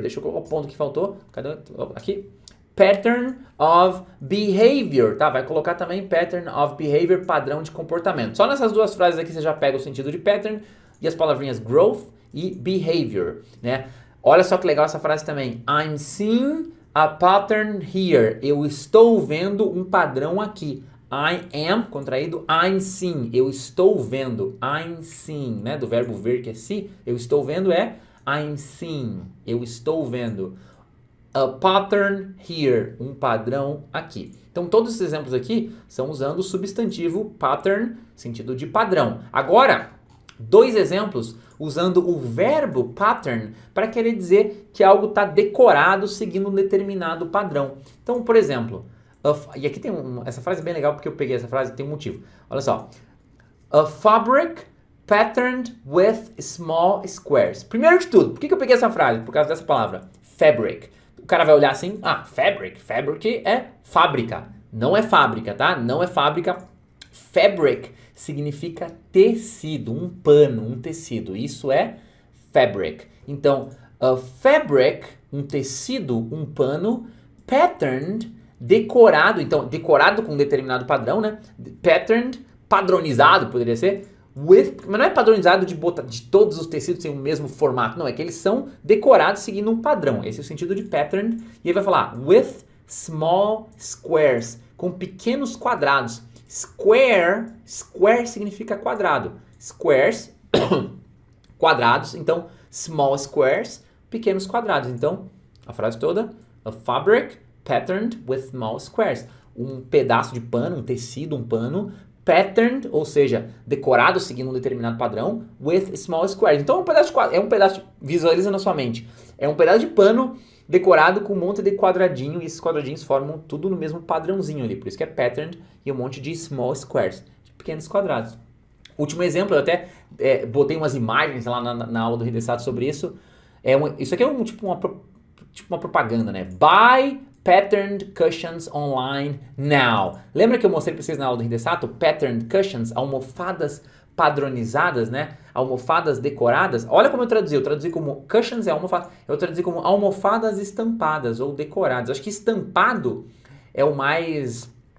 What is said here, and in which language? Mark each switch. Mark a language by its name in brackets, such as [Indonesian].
[Portuguese] Deixa eu colocar o ponto que faltou. Cadê? Aqui. [English] Pattern of behavior, [Portuguese] tá? Vai colocar também [English] pattern of behavior, [Portuguese] padrão de comportamento. Só nessas duas frases aqui você já pega o sentido de pattern e as palavrinhas growth e behavior, né? Olha só que legal essa frase também. [English] I'm seeing a pattern here. [Portuguese] Eu estou vendo um padrão aqui. [English] I am, [Portuguese] contraído, [English] I'm seeing. [Portuguese] Eu estou vendo. [English] I'm seeing, [Portuguese] né? Do verbo ver, que é see. Eu estou vendo é [English] I'm seeing. [Portuguese] Eu estou vendo. [English] A pattern here. [Portuguese] Um padrão aqui. Então, todos esses exemplos aqui são usando o substantivo pattern, sentido de padrão. Agora, dois exemplos usando o verbo pattern para querer dizer que algo está decorado seguindo um determinado padrão. Então, por exemplo, e aqui tem essa frase é bem legal porque eu peguei essa frase e tem um motivo. Olha só. [English] A fabric patterned with small squares. [Portuguese] Primeiro de tudo, por que eu peguei essa frase? Por causa dessa palavra, fabric. O cara vai olhar assim, fabric. Fabric é fábrica. Não é fábrica, tá? Não é fábrica. Fabric significa tecido, um pano, um tecido. Isso é fabric. Então, a fabric, um tecido, um pano, patterned, decorado. Então, decorado com um determinado padrão, né? Patterned, padronizado, poderia ser. Mas não é padronizado de todos os tecidos terem o mesmo formato. Não, é que eles são decorados seguindo um padrão. Esse é o sentido de patterned. E aí vai falar [English] with small squares, [Portuguese] com pequenos quadrados. Square significa quadrado. Squares, quadrados. Então, [English] small squares, [Portuguese] pequenos quadrados. Então, a frase toda, [English] a fabric patterned with small squares. [Portuguese] Um pedaço de pano, um tecido, um pano, patterned, ou seja, decorado seguindo um determinado padrão, [English] with small squares. [Portuguese] Então, é um pedaço, visualiza na sua mente, é um pedaço de pano decorado com um monte de quadradinho, e esses quadradinhos formam tudo no mesmo padrãozinho ali, por isso que é patterned, e um monte de [English] small squares, [Portuguese] de pequenos quadrados. Último exemplo, eu até botei umas imagens lá na aula do Hidesato sobre isso. Isso aqui é tipo uma propaganda, né? [English] Buy patterned cushions online now. [Portuguese] Lembra que eu mostrei para vocês na aula do Hidesato? [English] Patterned cushions, [Portuguese] almofadas padronizadas, né? Almofadas decoradas. Olha como eu traduzi. Eu traduzi como cushions é almofada. Eu traduzi como almofadas estampadas ou decoradas. Acho que estampado é o mais...